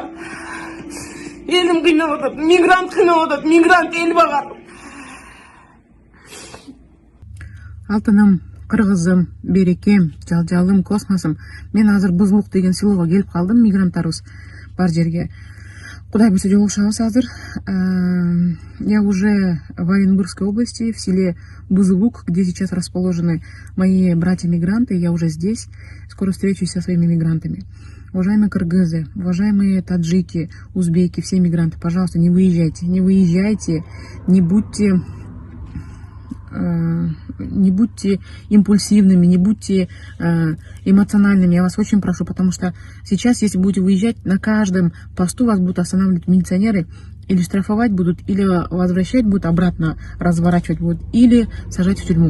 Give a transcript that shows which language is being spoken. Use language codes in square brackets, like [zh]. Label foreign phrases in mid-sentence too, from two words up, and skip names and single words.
[ky] Элим кыйналып атат, мигрант кыйналып атат, мигрант эл багар. Алтыным, кыргызым, берекем, жалжалым, космосум. Мен азыр Бузулук деген селого келип калдым, мигранттарыбыз бар жерге. Кудай буйрса жолугушабыз азыр. [ru] Я уже в Оренбургской области, в селе Бузулук, где сейчас расположены мои братья-мигранты. Я уже здесь. Скоро встречусь со своими мигрантами. Уважаемые кыргызы, уважаемые таджики, узбеки, все мигранты, пожалуйста, не выезжайте, не будьте импульсивными, не будьте эмоциональными, я вас очень прошу, потому что сейчас, если будете выезжать, на каждом посту вас будут останавливать милиционеры, или штрафовать будут, или возвращать будут, обратно разворачивать будут, или сажать в тюрьму.